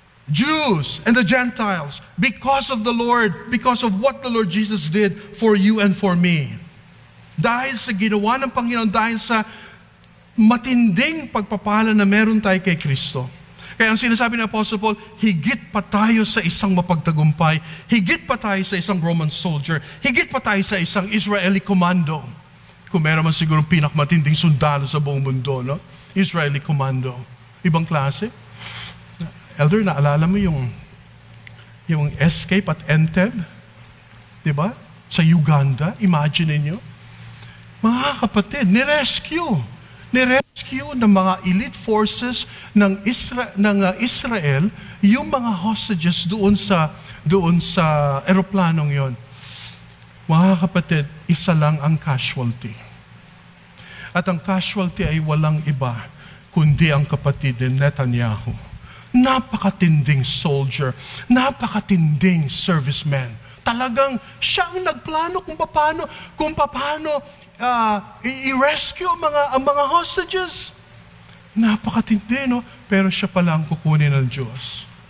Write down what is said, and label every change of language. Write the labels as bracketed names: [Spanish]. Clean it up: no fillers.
[English] Jews and the Gentiles, because of the Lord, because of what the Lord Jesus did for you and for me. [Filipino] Dahil sa ginawa ng Panginoon, dahil sa matinding pagpapala na meron tayo kay Kristo. Kaya ang sinasabi ng Apostle Paul, higit pa tayo sa isang mapagtagumpay, higit pa tayo sa isang Roman soldier, higit pa tayo sa isang Israeli commando. Kung meron man siguro pinakamatinding sundalo sa buong mundo, no? Israeli commando. Ibang klase. Elder, naalala mo yung escape at Entebbe? Diba? Sa Uganda, imagine niyo. Mga kapatid, nirescue ng mga elite forces ng Israel yung mga hostages doon sa eroplanong yon. Mga kapatid, isa lang ang casualty. At ang casualty ay walang iba kundi ang kapatid ni Netanyahu. Napakatinding soldier, napakatinding serviceman. Talagang siya ang nagplano kung paano i-rescue ang mga hostages. Napakatindi, no? Pero siya pala ang kukunin ng Diyos.